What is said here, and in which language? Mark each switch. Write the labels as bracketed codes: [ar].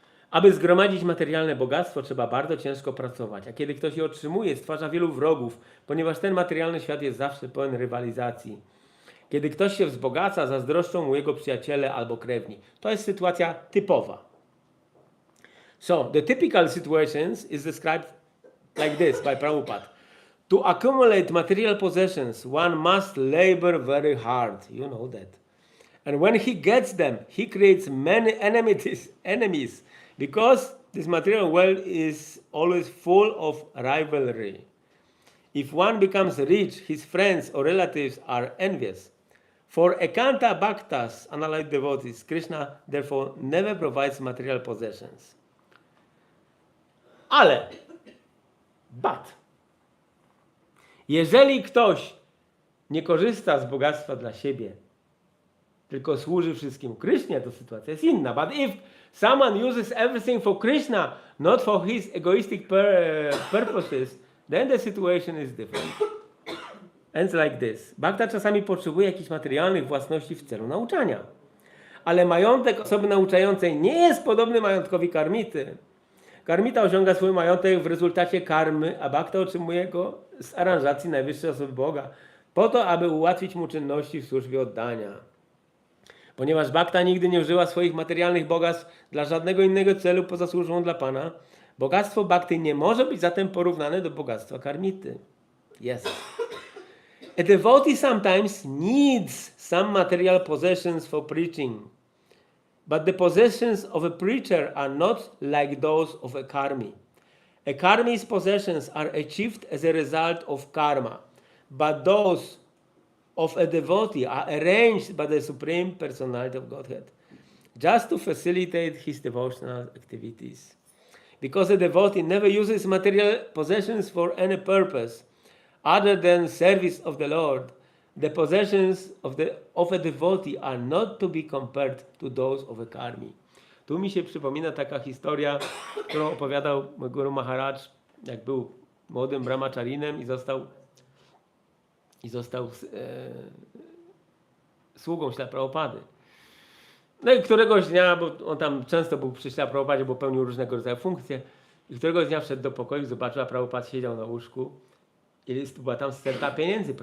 [pl] Aby zgromadzić materialne bogactwo, trzeba bardzo ciężko pracować, a kiedy ktoś je otrzymuje, stwarza wielu wrogów, ponieważ ten materialny świat jest zawsze pełen rywalizacji. Kiedy ktoś się wzbogaca, zazdroszczą mu jego przyjaciele albo krewni. To jest sytuacja typowa. [en] So, the typical situations is described like this by Prabhupada. To accumulate material possessions, one must labor very hard. You know that. And when he gets them, he creates many enemies because this material world is always full of rivalry. If one becomes rich, his friends or relatives are envious. For Ekanta Bhaktas, unlike devotees, Krishna therefore never provides material possessions. [pl] But, jeżeli ktoś nie korzysta z bogactwa dla siebie, tylko służy wszystkim Krysznie, to sytuacja jest inna. [en] But if someone uses everything for Krishna, not for his egoistic purposes, then the situation is different. Ends like this. [pl] Bhakta czasami potrzebuje jakichś materialnych własności w celu nauczania. Ale majątek osoby nauczającej nie jest podobny majątkowi karmity. Karmita osiąga swój majątek w rezultacie karmy, a bhakta otrzymuje go z aranżacji najwyższej osoby Boga, po to, aby ułatwić mu czynności w służbie oddania. Ponieważ bhakta nigdy nie użyła swoich materialnych bogactw dla żadnego innego celu poza służbą dla Pana, bogactwo bhakty nie może być zatem porównane do bogactwa karmity. [en] Yes. A devotee sometimes needs some material possessions for preaching, but the possessions of a preacher are not like those of a karmi. A karmi's possessions are achieved as a result of karma, but those of a devotee are arranged by the Supreme Personality of Godhead. just to facilitate his devotional activities. Because a devotee never uses material possessions for any purpose other than service of the Lord, the possessions of a devotee are not to be compared to those of a karmi. [pl] Tu mi się przypomina taka historia, którą opowiadał Guru Maharaj, jak był młodym brahmacharinem i został sługą Śrila Prabhupady. No i któregoś dnia, bo on tam często był przy Śrila Prabhupadzie, bo pełnił różnego rodzaju funkcje, i któregoś dnia wszedł do pokoju, zobaczył, a Prabhupada siedział na łóżku i była tam sterta pieniędzy.